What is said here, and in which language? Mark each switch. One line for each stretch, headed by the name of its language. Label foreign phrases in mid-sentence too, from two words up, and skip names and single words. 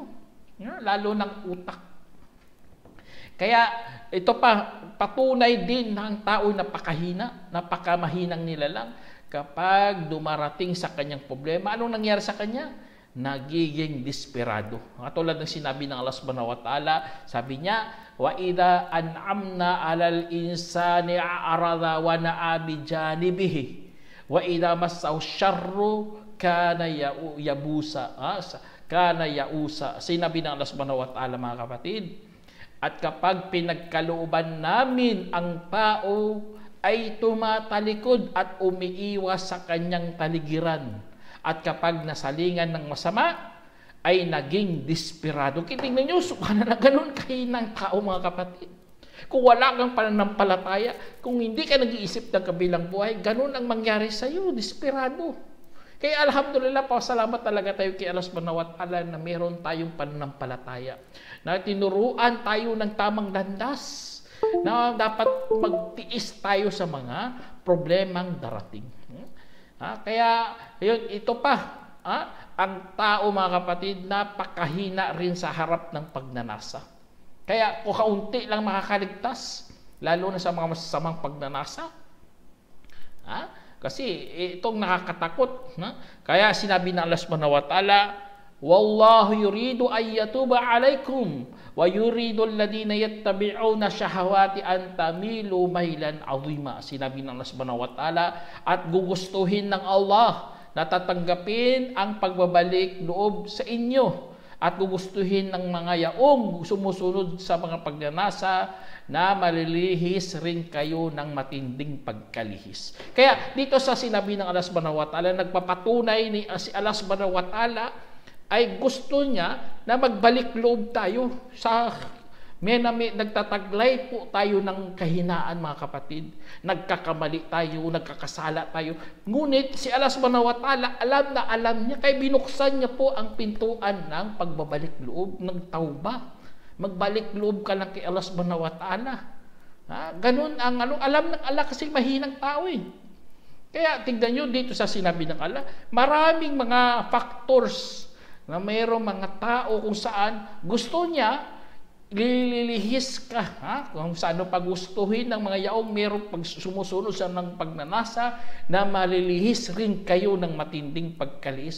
Filipino: Lalo ng utak. Kaya ito pa, patunay din ng tao napakamahinang nilalang kapag dumarating sa kanyang problema. Anong nangyari sa kanya? Nagiging desperado. Katulad ng sinabi ng Allah
Arabic: سبحانه وتعالى,
Filipino: sabi niya,
Arabic: وإذا أنعمنا على الإنسان أعرض ونأى بجانبه وإذا مسه الشر كان يئوسا.
Filipino: Sinabi ng Allah
Arabic: سبحانه وتعالى,
Filipino: mga kapatid, at kapag pinagkalooban namin ang tao ay tumatalikod at umiiwas sa kanyang taligiran. At kapag nasalingan ng masama, ay naging desperado. Tingnan nyo, subhanallah, ganun kahinang tao, mga kapatid. Kung wala kang pananampalataya, kung hindi ka nag-iisip ng kabilang buhay, ganun ang mangyari sa iyo, desperado. Kaya alhamdulillah, pasalamat talaga tayo kay Allah
Arabic: سبحانه وتعالى
Filipino: na meron tayong pananampalataya. Na tinuruan tayo ng tamang landas, na dapat magtiis tayo sa mga problemang darating. Kaya ito pa, ang tao, mga kapatid, napakahina rin sa harap ng pagnanasa. Kaya kung kaunti lang makakaligtas, lalo na sa mga masasamang pagnanasa, kasi itong nakakatakot. Kaya sinabi ng Allah
Arabic: سبحانه وتعالى والله يريد أن يتوب عليكم ويريد الذين يتبعون الشهوات أن تميلوا ميلا عظيما.
Filipino: Sinabi ng Allah
Arabic: سبحانه وتعالى,
Filipino: at gugustuhin ng Allah na tatanggapin ang pagbabalik loob sa inyo, at gugustuhin ng mga yaong sumusunod sa mga pagnanasa na malilihis rin kayo ng matinding pagkalihis. Kaya dito sa sinabi ng Allah
Arabic: سبحانه وتعالى,
Filipino: nagpapatunay ni si Allah
Arabic: سبحانه وتعالى
Filipino: ay gusto niya na magbalik loob tayo sa nagtataglay po tayo ng kahinaan, mga kapatid. Nagkakamali tayo, nagkakasala tayo. Ngunit si Allah
Arabic: سبحانه وتعالى
Filipino: alam niya, kaya binuksan niya po ang pintuan ng pagbabalik loob, ng tauba. Magbalik loob ka lang kay Allah
Arabic: سبحانه وتعالى.
Filipino: Ganun ang alam ng Allah, kasi mahinang tao eh. Kaya tignan nyo dito sa sinabi ng Allah, maraming mga factors na mayroong mga tao kung saan gusto niya lilihis ka, ha? Kung saan pagustuhin ng mga yaong merong pag sumusunod sa ng pagnanasa, na malilihis rin kayo ng matinding pagkalihis.